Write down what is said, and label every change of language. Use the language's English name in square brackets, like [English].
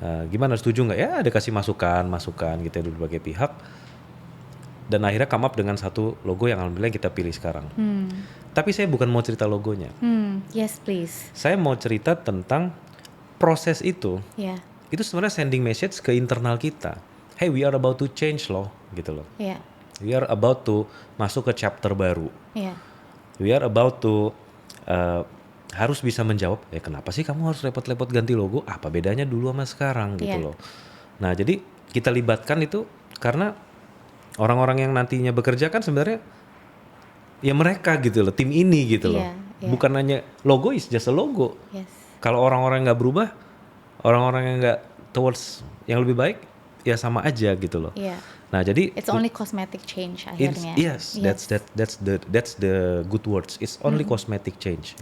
[Indonesian] Gimana, setuju nggak? Ya ada kasih masukan gitu dari berbagai pihak. Dan akhirnya [English] come up [Indonesian] dengan satu logo yang alhamdulillah kita pilih sekarang. Tapi saya bukan mau cerita logonya. [English] Yes please. [Indonesian] Saya mau cerita tentang proses itu. [English] Yeah. [Indonesian] Itu sebenarnya [English] sending message [Indonesian] ke internal kita. [English] Hey, we are about to change [Indonesian] loh, gitu loh. [English] Yeah. We are about to [Indonesian] masuk ke chapter baru. [English] Yeah. We are about to [Indonesian] harus bisa menjawab, kenapa sih kamu harus repot-repot ganti logo? Apa bedanya dulu sama sekarang gitu loh. Nah, jadi kita libatkan itu karena orang-orang yang nantinya bekerja kan sebenarnya ya mereka gitu loh, tim ini gitu loh. Bukan hanya [English] logo is just a logo. Yes. [Indonesian] Kalau orang-orang nggak berubah, orang-orang yang nggak [English] towards [Indonesian] yang lebih baik, ya sama aja gitu loh. [English] Yeah. [Indonesian] Nah, jadi [English] it's only cosmetic change akhirnya. Yes, that's the good words. It's only cosmetic change.